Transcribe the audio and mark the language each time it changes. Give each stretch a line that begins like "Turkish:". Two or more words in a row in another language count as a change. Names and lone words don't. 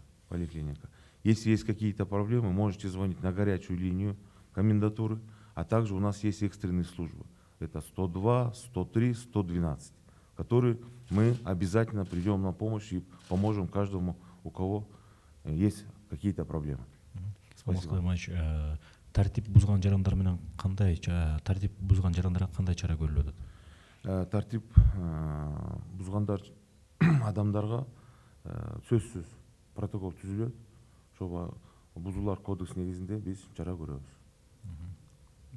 Russian: Если есть какие-то проблемы, можете звонить на горячую линию комендатуры, а также у нас есть экстренные службы. Это 102, 103, 112, которые мы обязательно придем на помощь и поможем каждому, у кого есть какие-то проблемы. Спасибо.
Kyrgyz: Тартип бузган жарандар менен кандай чара көрүлүп атат? Тартип бузгандар адамдарга сөзсүз протокол түзүлөт. Ошо бузуулар кодекс негизинде биз чара көрөбүз.